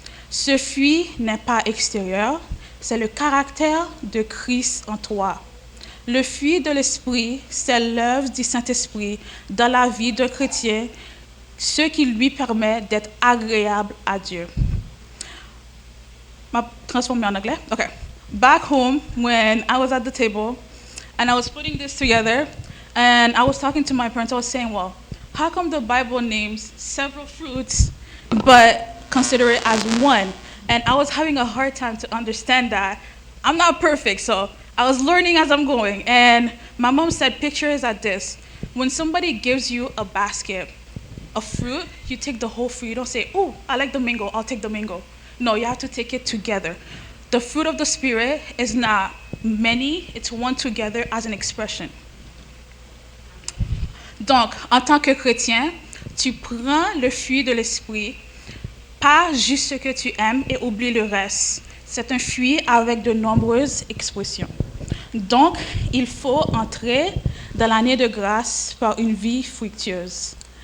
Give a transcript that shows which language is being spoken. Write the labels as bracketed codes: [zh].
[fr] Ce fruit n'est pas extérieur, c'est le caractère de Christ en toi. Le fruit de l'esprit, c'est l'œuvre du Saint-Esprit dans la vie d'un chrétien, ce qui lui permet d'être agréable à Dieu. Transformer en anglais? Okay. [en] Back home, when I was at the table, and I was putting this together, and I was talking to my parents, I was saying, well, how come the Bible names several fruits, but consider it as one? And I was having a hard time to understand that. I'm not perfect, so I was learning as I'm going. And my mom said, picture is at this. When somebody gives you a basket of fruit, you take the whole fruit. You don't say, oh, I like the mango, I'll take the mango. No, you have to take it together. The fruit of the Spirit is not many, it's one together as an expression. [fr] Donc, en tant que chrétien, tu prends le fruit de l'esprit, pas juste ce que tu aimes et oublie le reste. C'est un fruit avec de nombreuses expressions. Donc, il faut entrer dans l'année de grâce par une vie fructueuse.